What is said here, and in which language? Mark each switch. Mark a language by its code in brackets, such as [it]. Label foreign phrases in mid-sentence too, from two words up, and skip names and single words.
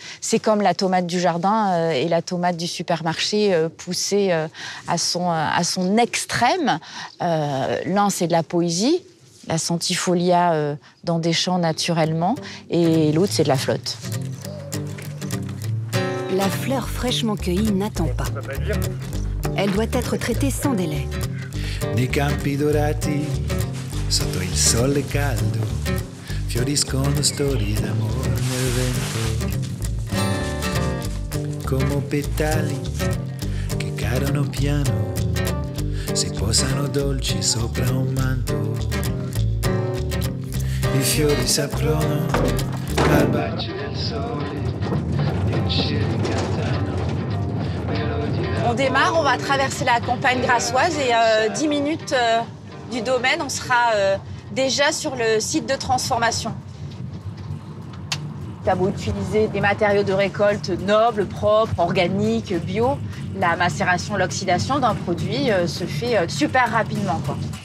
[fr] C'est comme la tomate du jardin et la tomate du supermarché poussée à son extrême. L'un, c'est de la poésie, la centifolia dans des champs naturellement, et l'autre, c'est de la flotte. La fleur fraîchement cueillie n'attend pas. Elle doit être traitée sans délai. [it] Nei campi dorati, sotto il sole caldo, fioriscono storie d'amore nel vento. Come petali che cadono piano, si posano dolci sopra un manto. I fiori s'aprono al bacio del sole. [fr] On démarre, on va traverser la campagne grassoise et 10 minutes du domaine, on sera déjà sur le site de transformation. T'as beau utiliser des matériaux de récolte nobles, propres, organiques, bio, la macération, l'oxydation d'un produit se fait super rapidement, quoi.